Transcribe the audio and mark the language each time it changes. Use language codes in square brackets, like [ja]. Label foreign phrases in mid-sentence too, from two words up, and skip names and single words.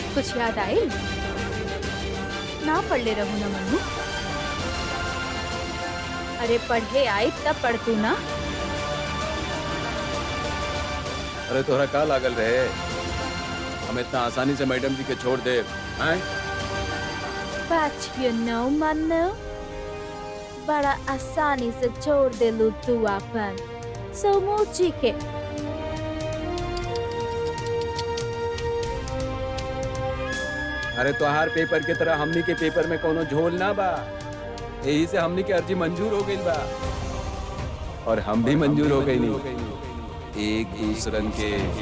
[bho] कुछ याद आए? ना पढ़ ले रहू ना मनु? अरे पढ़े आई तब पढ़ तू ना। अरे तोहरा का लागल रहे हम इतना आसानी से मैडम जी के छोड़ दे हैं? [en] But you know [bho] मनु, बड़ा आसानी से छोड़ दे लू तू अपन समूची के। अरे तोहार पेपर के तरह हमनी के पेपर में कोनो झोल ना बा, यही से हमनी के अर्जी मंजूर हो गई बा और हम भी मंजूर हो गई नहीं एक दूसरन के।